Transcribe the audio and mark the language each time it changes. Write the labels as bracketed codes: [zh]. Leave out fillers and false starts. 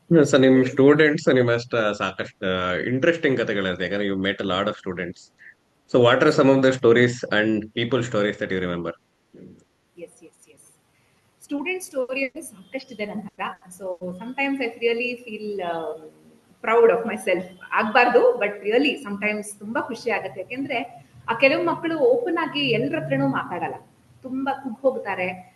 [kn] So ನಿಮ್ students ನಿಮ್ಮಷ್ಟ ಸಾಕಷ್ಟು interesting ಕಥೆಗಳಿರುತ್ತೆ, ಯಾಕಂದ್ರೆ [en] You met a lot of students. So what are some of the stories and people stories that you remember? [kn] S S S student story ಅಂದ್ರೆ ಸಾಕಷ್ಟಿದೆ ನನ್ನ ಹತ್ರ. [en] So sometimes I really feel proud of myself. [kn] ಆಗ್ಬಾರ್ದು, [en] but really sometimes [kn] ತುಂಬಾ ಖುಷಿ ಆಗುತ್ತೆ. ಯಾಕೆಂದ್ರೆ ಆ ಕೆಲವು ಮಕ್ಕಳು ಓಪನ್ ಆಗಿ ಎಲ್ಲರ ಹತ್ರನೂ ಮಾತಾಡಲ್ಲ, ತುಂಬಾ ಕುಗ್ ಹೋಗ್ತಾರೆ.